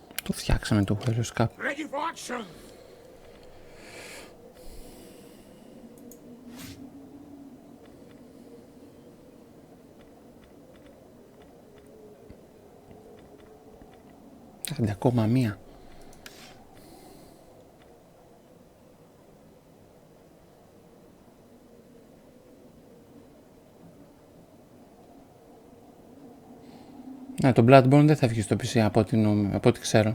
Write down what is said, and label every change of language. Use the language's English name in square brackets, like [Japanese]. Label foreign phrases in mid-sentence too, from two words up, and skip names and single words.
[Greek] Το φτιάξαμε το Warriors Cup. [English] Ready for action! [Greek] Άντε, ακόμα μία. Ναι, το Bloodborne δεν θα βγει στο PC από ό,τι ξέρω.